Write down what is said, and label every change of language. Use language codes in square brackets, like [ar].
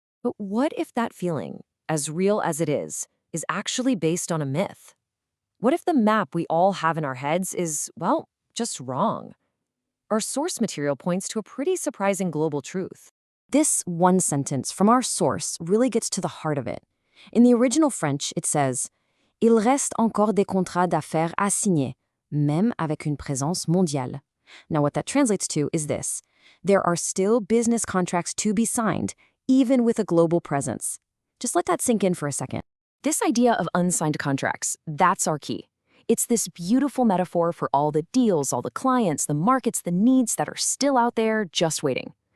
[en] But what if that feeling, as real as it is actually based on a myth? What if the map we all have in our heads is, well, just wrong? Our source material points to a pretty surprising global truth. This one sentence from our source really gets to the heart of it. In the original French, it says, [fr] Il reste encore des contrats d'affaires à signer, même avec une présence mondiale. [en] Now, what that translates to is this. There are still business contracts to be signed, even with a global presence. Just let that sink in for a second. This idea of unsigned contracts, that's our key. It's this beautiful metaphor for all the deals, all the clients, the markets, the needs that are still out there just waiting.